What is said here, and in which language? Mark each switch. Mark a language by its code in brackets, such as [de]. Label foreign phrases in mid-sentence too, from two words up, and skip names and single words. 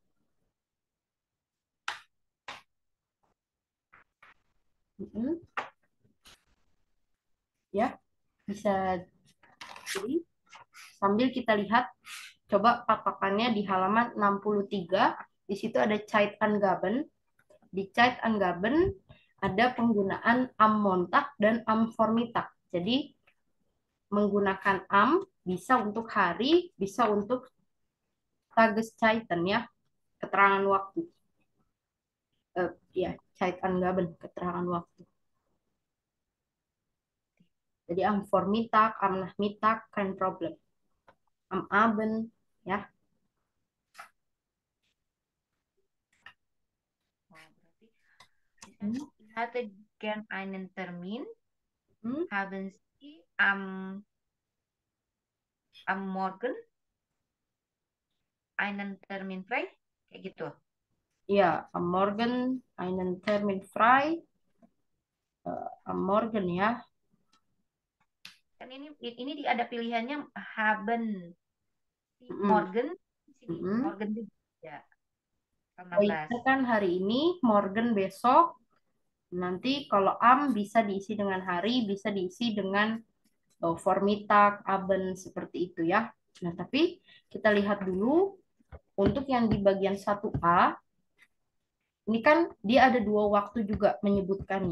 [id] Mm, Ya, bisa jadi sambil kita lihat coba patokannya di halaman 63. Di situ ada Zeitangaben. Di Zeitangaben ada penggunaan [de] am Montag [id] dan [de] am Vormittag. [id] Jadi menggunakan bisa untuk hari, bisa untuk Tageszeiten ya, keterangan waktu. Ya, Zeitangaben, keterangan waktu. [de] Jadi am Vormittag, am Nachmittag, kein Problem. Am Abend, [id] ya. Oh, berarti [de] ich hatte gern einen Termin. Haben Sie am Morgen einen Termin frei? [id] Kayak gitu. Ya, [de] am Morgen einen Termin frei. Am Morgen ya. [id] Kan ini ada pilihannya [de] haben si Mm-mm. Morgen, si Mm-mm. [id] Morgen juga ya. Oh, itu kan hari ini, Morgen besok. Nanti kalau bisa diisi dengan hari, bisa diisi dengan [de] Vormittag, Abend, [id] seperti itu ya. Nah, tapi kita lihat dulu untuk yang di bagian 1A, ini kan dia ada dua waktu juga menyebutkannya.